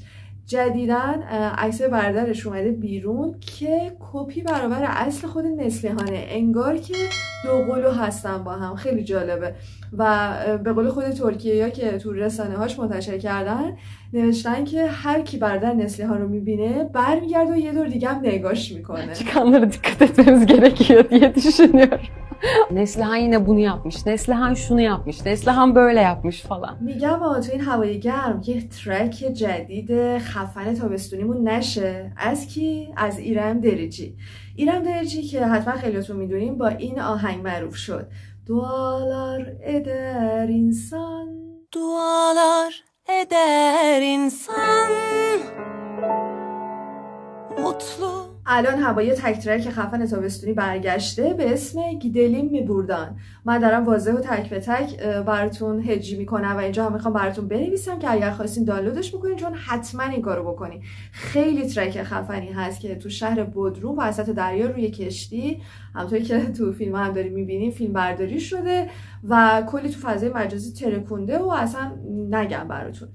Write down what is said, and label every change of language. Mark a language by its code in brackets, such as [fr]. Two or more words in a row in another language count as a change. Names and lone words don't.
[fa] جدیدن عکس برادرش اومده بیرون که کپی برابر اصل خود نسلیهانه، انگار که دو قلو هستن با هم. خیلی جالبه و به قول خود ترکیه یا که تو رسانه هاش منتشر کردن، نوشتن که هر کی برادر نسلیهان رو میبینه برمیگرده و یه دور دیگه هم نگاش میکنه. [tr] Çıkanlara dikkat etmemiz gerekiyor diye düşünüyorum. Neslihan yine bunu yapmış, Neslihan şunu yapmış, Neslihan böyle yapmış falan. [fa] میگم تو این هوای گرم که ترک جدید خفن تابستونیمون نشه. از کی؟ از ایرم دریچی. ایرم دریچی که حتما خیلیاتون میدونیم با این آهنگ معروف شد. [tr] dualar eder insan, Dualar eder insan mutlu. [fa] الان هم با یه تک ترک خفن تابستونی برگشته به اسم گیدلیم میبوردن. من دارم واضح و تک به تک براتون هجی میکنم و اینجا هم میخوام براتون بنویسم که اگر خواستین دانلودش بکنین، چون حتما این کارو بکنین. خیلی ترک خفنی هست که تو شهر بودروم وسط دریا روی کشتی، همونطوری که تو فیلم هم داریم میبینیم، فیلم برداری شده و کلی تو فضای مجازی ترکونده و اصلا نگم براتون.